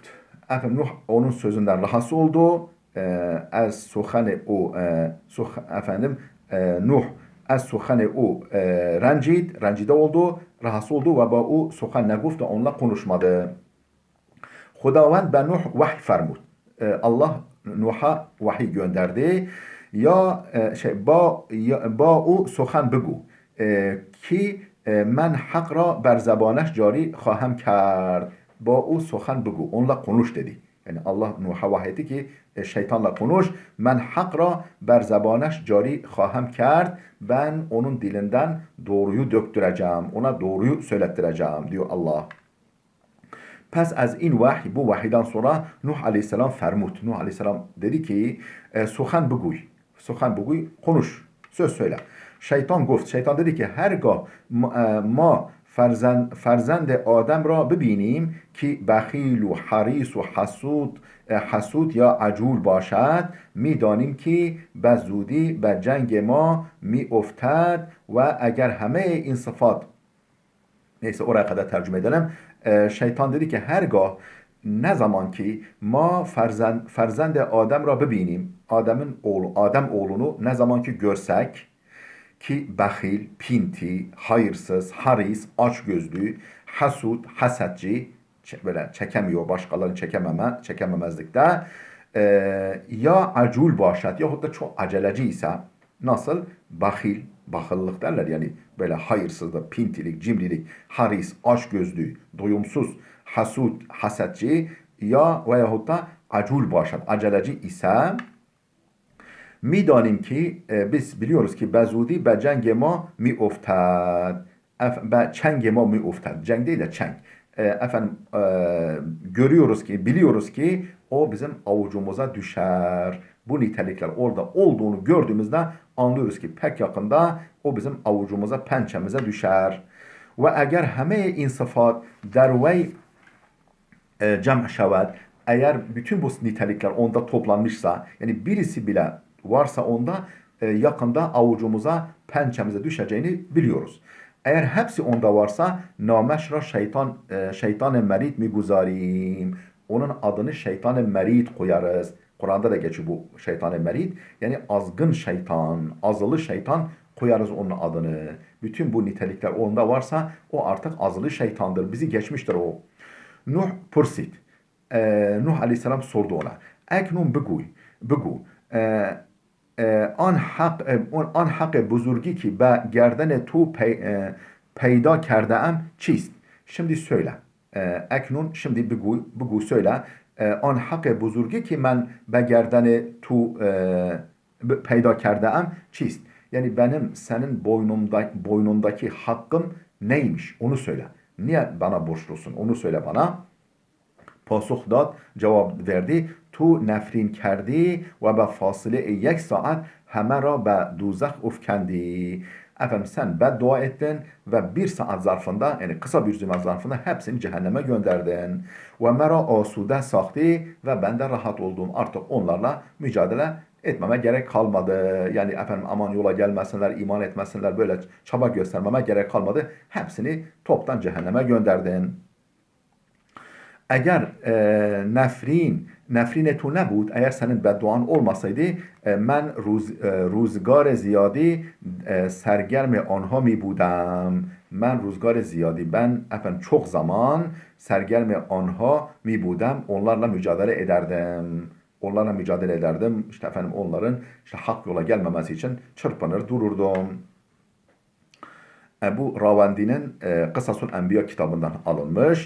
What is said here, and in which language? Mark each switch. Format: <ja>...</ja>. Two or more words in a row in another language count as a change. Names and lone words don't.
<tr>Nuh onun sözünden rahatsız oldu.</tr> <fa>از سخن او نوح از سخن او رنجیده</fa> <tr>oldu, rahatsız oldu ve</tr> <fa>با او سخن نگفت</fa> <tr>onunla konuşmadı.</tr> <fa>خداوند به نوح وحی فرمود.</fa> <tr>Allah Nuh'a vahiy gönderdi.</tr> <fa>با او سخن بگو که من حق را بر زبانش جاری خواهم کرد. با او سخن بگو.</fa> <tr>Onunla konuş dedi. Yani Allah Nuh'a vahyetti ki şeytanla konuş.</tr> <fa>من حق را بر زبانش جاری خواهم کرد.</fa> <tr>Ben onun dilinden doğruyu döktüreceğim. Ona doğruyu söylettireceğim diyor Allah.</tr> <fa>پس از این وحی,</fa> <tr>bu vahiyden sonra Nuh Aleyhisselam fermut. Nuh Aleyhisselam dedi ki</tr> <fa>سخن بگوی. سخن بگوی,</fa> <tr>konuş. Söz söyle. Şeytan dedi ki</tr> <fa>هرگاه ما فرزند آدم را ببینیم که بخیل و حریص و حسود یا عجول باشد میدانیم که به زودی به جنگ ما میافتد و اگر همه این صفات</fa> <tr>neyse oraya kadar tercüme edelim. Şeytan dedi ki hergah ne zaman ki</tr> <fa>ما فرزند آدم را ببینیم</fa> <tr>Adem oğlunu ne zaman ki görsek ki behil, pinti, hayırsız, haris, açgözlü, hasud, hasetçi, böyle çekemiyor, başkalarını çekememezlikte ya</tr> <fa>عجول باشد</fa> <tr>yahut da çok aceleci ise nasıl? Bahil, bakıllık derler yani böyle hayırsızlık, pintilik, cimrilik, haris, açgözlü, doyumsuz, hasud, hasetçi ya veyahut da</tr> <fa>عجول باشد,</fa> <tr>aceleci ise</tr> <fa>میدانیم که</fa> <tr>biz biliyoruz ki</tr> <fa>به زودی به جنگ ما می‌افتد. به چنگ ما می‌افتد.</fa> <tr>Ceng değil de çeng. Görüyoruz ki, biliyoruz ki o bizim avucumuza düşer. Bu nitelikler orada olduğunu gördüğümüzde anlıyoruz ki pek yakında o bizim avucumuza, pençemize düşer. Ve eğer</tr> <fa>همه این صفات در وی جمع شود,</fa> <tr>eğer bütün bu nitelikler onda toplanmışsa, yani birisi bile varsa onda yakında avucumuza, pençemize düşeceğini biliyoruz. eğer hepsi onda varsa</tr> <fa>نامش را شیطان مرید می‌گذاریم.</fa> <tr>Onun adını şeytan merid koyarız. Kur'an'da da geçiyor bu şeytan merid. Yani azgın şeytan, azılı şeytan koyarız onun adını. Bütün bu nitelikler onda varsa o artık azılı şeytandır. Bizi geçmiştir o. Nuh pursit. Nuh aleyhisselam sordu ona.</tr> <fa>Eknun بگو آن حق بزرگی که به گردن تو پیدا کرده ام چیست؟</fa> <tr>Şimdi söyle. Eknun şimdi بگو söyle.</tr> <fa>آن حق بزرگی که من به گردن تو پیدا کرده ام çist?</fa> <tr>Yani benim senin boynundaki hakkım neymiş? Onu söyle. Niye bana borçlusun? Onu söyle bana.</tr> <fa>پاسخ داد جواب verdi تو نفرین کردی و به فاصله 1 ساعت همه را به دوزخ افکندی.</fa> <tr>Efendim sen beddua ettin ve 1 saat zarfında yani kısa bir zaman zarfında hepsini cehenneme gönderdin.</tr> <fa>و مرا آسوده ساختی</fa> <tr>ve ben de rahat oldum. Artık onlarla mücadele etmeme gerek kalmadı. Yani efendim aman yola gelmesinler, iman etmesinler böyle çaba göstermeme gerek kalmadı. Hepsini toptan cehenneme gönderdin. Eğer</tr> <fa>نفرین تو نبود</fa> <tr>eğer senin bedduan olmasaydı ben</tr> <fa>روزگار زیادی سرگرم آنها می بودم</fa> <tr>ben</tr> <fa>روزگار زیادی</fa> <tr>ben efendim çok zaman</tr> <fa>سرگرم آنها می‌بودم</fa> <tr>onlarla mücadele ederdim. Onlarla mücadele ederdim. İşte efendim onların işte hak yola gelmemesi için çırpınır dururdum. Bu Ravendi'nin Kısasul Enbiya kitabından alınmış.</tr>